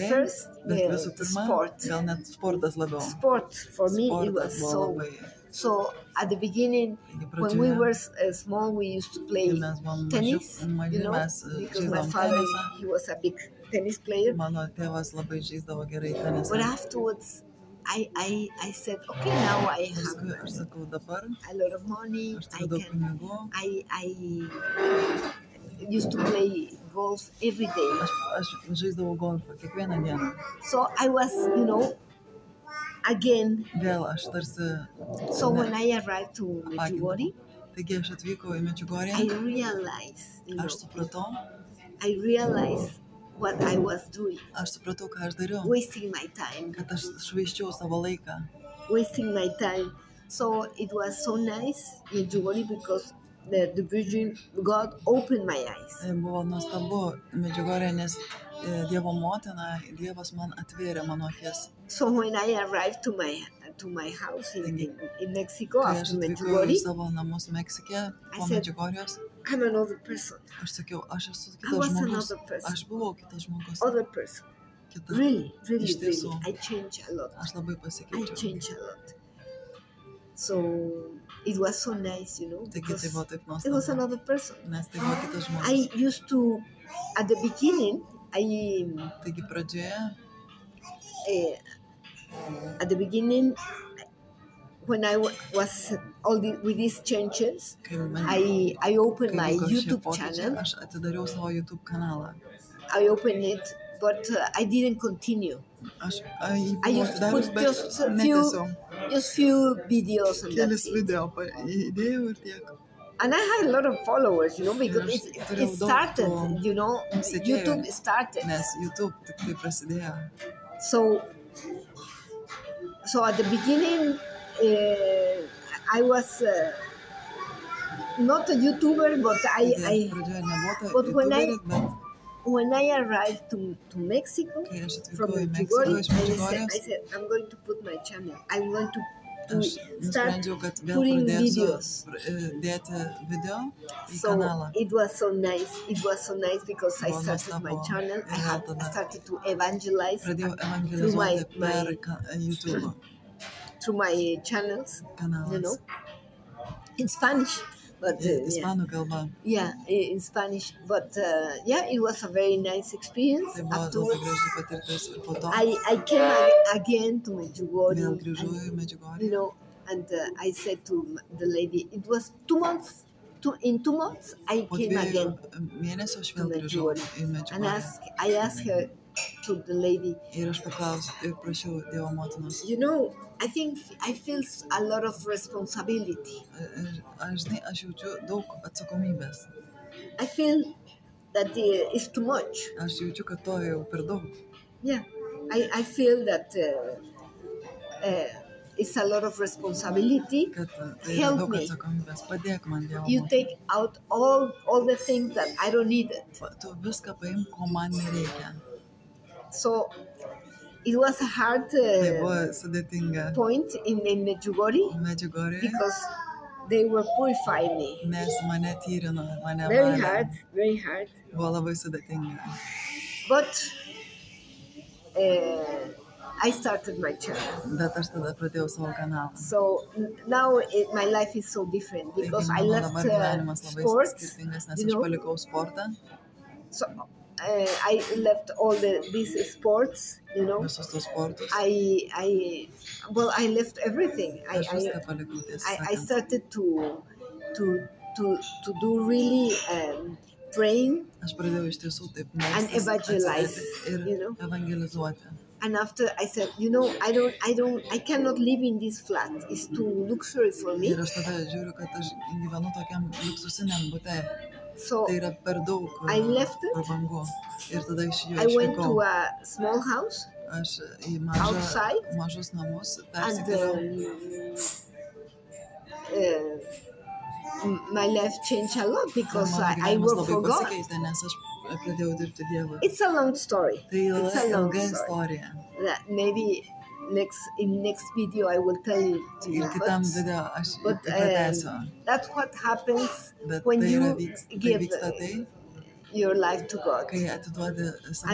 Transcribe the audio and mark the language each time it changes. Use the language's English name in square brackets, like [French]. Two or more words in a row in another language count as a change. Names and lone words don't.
[Lithuanian] pinigai, bet [English] yeah, [Lithuanian] visų pirma, [English] sport. [Lithuanian] gal net sportas labiau. [English] Sport for me it was [Lithuanian] Sportas buvo [English] so. [Lithuanian] labai. [English] So at the beginning, [Lithuanian] Taigi [English] when we [Lithuanian] pradžioje, [English] were small, we used to play [Lithuanian] kai mes buvom [English] tennis. [Lithuanian] maži, mes [English] Because my [Lithuanian] žaisdavom [English] father [Lithuanian] tenisą. [English] he was a big tennis player. [Lithuanian] Mano tėvas labai žaisdavo gerai tenisą. [English] But afterwards, I said, okay, now I [Lithuanian] Paskui [English] have [Lithuanian] aš sakau, dabar [English] a lot of money. [Lithuanian] aš [English] I [Lithuanian] turiu daug [English] can. [Lithuanian] pinigų. [English] I used to play golf every day. [Lithuanian] Aš žaisdavau golfą kiekvieną dieną. [English] So I was, again. [Lithuanian] Vėl aš tarsi... [English] So when I arrived to Medjugorje, [Lithuanian] Taigi aš atvykau į Medžiugorję. [English] I realized, [Lithuanian] Aš supratau. [English] I realized what I was doing. [Lithuanian] Aš supratau, ką aš dariau. [English] Wasting my time. [Lithuanian] Kad aš švaisčiau savo laiką. [English] Wasting my time. So it was so nice in Medjugorje because the Virgin God opened my eyes. [Lithuanian] Buvo nuostabu Medžiugorė, nes Dievo motina, Dievas man atvėrė mano akis. [English] So when I arrived to my house in Mexico [Lithuanian] Kai aš [English] after [Lithuanian] atvykau į [English] Medjugorje, [Lithuanian] savo namus Meksike po [English] I said, [Lithuanian] Medžiugorjos, [English] I'm another person. [Lithuanian] aš sakiau, aš esu [English] I [Lithuanian] kitas [English] was [Lithuanian] žmogus. [English] another person. [Lithuanian] Aš buvau kitas žmogus. [English] Other person. [Lithuanian] Kita. [English] Really. [Lithuanian] Iš tiesų. [English] I changed a lot. [Lithuanian] Aš labai [English] I [Lithuanian] pasikeičiau. [English] changed a lot. So it was so nice, [Lithuanian] Taigi [English] because [Lithuanian] tai buvo taip [English] it was [Lithuanian] nuostabu. [English] another person. [Lithuanian] Nes tai buvo kitas žmogus. [English] I used to, at the beginning, [Lithuanian] Taigi pradžioje, [English] when I was with these changes, [Lithuanian] kai man [English] I opened my [Lithuanian] vyko šie [English] YouTube [Lithuanian] pokyčiai, [English] channel. [Lithuanian] aš atidariau savo YouTube kanalą. [English] I opened it, but I didn't continue. [Lithuanian] Aš [English] I used to [Lithuanian] atidarius, [English] put [Lithuanian] bet [English] just [Lithuanian] netęsiau. [English] few videos and [Lithuanian] Kelis [English] that's it. [Lithuanian] video įdėjau ir tiek. [English] And I had a lot of followers, because Yes, it started, [Lithuanian] Sekėjų. [English] YouTube started. [Lithuanian] Nes YouTube tik tai prasidėjo. [English] So at the beginning, I was not a YouTuber, but [Lithuanian] Pradžioje nebuvo [English] but when [Lithuanian] YouTuberis, bet [English] when I arrived to Mexico [Lithuanian] kai aš [English] from [Lithuanian] atvykau į Meksiką [English] Medjugorje, [Lithuanian] iš [English] I [Lithuanian] Medžiugorės, [English] said, I'm going to put my channel. I'm going to [Lithuanian] aš [English] start [Lithuanian] nusprendžiau, kad vėl [English] putting [Lithuanian] pradėsiu [English] videos. [Lithuanian] dėti video į [English] So [Lithuanian] kanalą. [English] it was so nice. It was so nice because I [Lithuanian] Buvo [English] started my [Lithuanian] nuostabu. [English] channel. I [Lithuanian] Ir tada [English] started to evangelize [Lithuanian] Pradėjau [English] through my [Lithuanian] evangelizuoti per YouTube [English] through my channels, [Lithuanian] kanalas. [English] in Spanish. But [Lithuanian] Ispanų kalba. [English] in Spanish. But it was a very nice experience. [Lithuanian] Tai buvo labai [English] Afterwards, [Lithuanian] graži patirtis ir po to [English] I came again to [Lithuanian] vėl [English] Medjugorje, [Lithuanian] grįžau į [English] and, [Lithuanian] Medžiugorję. [English] and I said to the lady, it was 2 months. In 2 months, I [Lithuanian] Po [English] came [Lithuanian] 2 [English] again, [Lithuanian] mėnesių aš [English] to [Lithuanian] vėl grįžau [English] Medjugorje. [Lithuanian] į [English] and [Lithuanian] Medžiugorję. [English] I asked her, to the lady, [Lithuanian] Ir aš paklausiau ir prašiau Dievo motinos. [English] I feel a lot of responsibility. [Lithuanian] Žinai, aš jaučiu daug atsakomybės. [English] I feel that it's too much. [Lithuanian] Aš jaučiu, kad to jau per daug. [English] Yeah, I feel that it's a lot of responsibility. [Lithuanian] Kad tai yra [English] Help [Lithuanian] daug [English] me. [Lithuanian] atsakomybės. Padėk man, Dievo [English] You [Lithuanian] motina. [English] take out all the things that I don't need it. [Lithuanian] Tu viską paimk, ko man nereikia. [English] So it was a hard [Lithuanian] Tai buvo sudėtinga [English] point in Medjugorje [Lithuanian] Medžiugorėje, [English] because they were purifying me. [Lithuanian] nes mane tyrino, mane [English] Very [Lithuanian] valė. [English] hard, very hard. [Lithuanian] Buvo labai sudėtinga. [English] But I started my channel. [Lithuanian] Bet aš tada pradėjau savo kanalą. [English] So now my life is so different because I [Lithuanian] Taigi mano [English] left [Lithuanian] dabar gyvenimas labai [English] sports. [Lithuanian] skirtingas, nes [English] you [Lithuanian] aš [English] know. [Lithuanian] palikau sportą, [English] So I left all these sports, [Lithuanian] visus tos sportus. [English] I left everything. [Lithuanian] Aš viską palikau, tiesą [English] I [Lithuanian] sakant. [English] started to do really praying, [Lithuanian] Aš pradėjau iš tiesų taip [English] And [Lithuanian] melstis, [English] evangelize, [Lithuanian] atsidėti ir evangelizuoti. [English] and after I said, I cannot live in this flat. It's too luxury for me. [Lithuanian] Ir aš tada žiūriu, kad aš gyvenu tokiam liuksusiniam bute. [English] So [Lithuanian] Tai yra per daug [English] I left it. [Lithuanian] prabangu. Ir tada iš jo [English] I went to [Lithuanian] išvykau. [English] a small house, [Lithuanian] Aš į [English] outside, [Lithuanian] mažus namus [English] and [Lithuanian] persikėliau. [English] my life changed a lot because [Lithuanian] Mano [English] I [Lithuanian] gyvenimas [English] work [Lithuanian] labai [English] for God. [Lithuanian] pasikeitė, nes aš pradėjau dirbti Dievui. [English] It's a long story. [Lithuanian] Tai [English] It's a long [Lithuanian] ilga [English] story. [Lithuanian] istorija. [English] That maybe in next video I will tell you to you. [Lithuanian] Ir kitam video aš [English] but, [Lithuanian] pratęsiu. [English] That's what happens [Lithuanian] Bet [English] when [Lithuanian] tai [English] you [Lithuanian] yra vyksta [English] give [Lithuanian] tai, [English] your life to God. [Lithuanian] kai atiduodi savo